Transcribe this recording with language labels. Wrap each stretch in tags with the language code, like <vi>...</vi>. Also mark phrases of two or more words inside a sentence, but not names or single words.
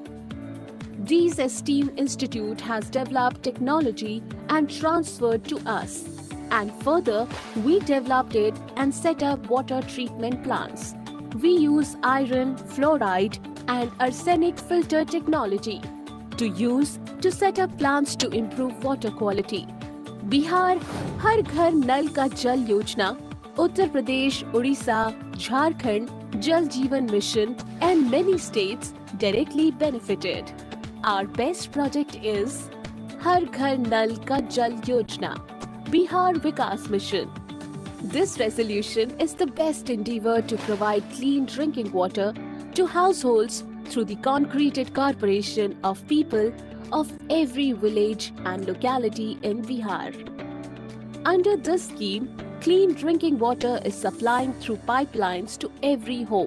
<en>These esteemed institute has developed technology and transferred to us. And further, we developed it and set up water treatment plants. We use iron, fluoride and arsenic filter technology to set up plants to improve water quality. Bihar Har Ghar Nal Ka Jal Yojana, Uttar Pradesh, Odisha, Jharkhand, Jal Jeevan Mission and many states directly benefited. Our best project is Har Ghar Nal Ka Jal Yojana, Bihar Vikas Mission. This resolution is the best endeavor to provide clean drinking water to households through the concreted corporation of people of every village and locality in Bihar. Under this scheme, clean drinking water is supplying through pipelines to every home.</en>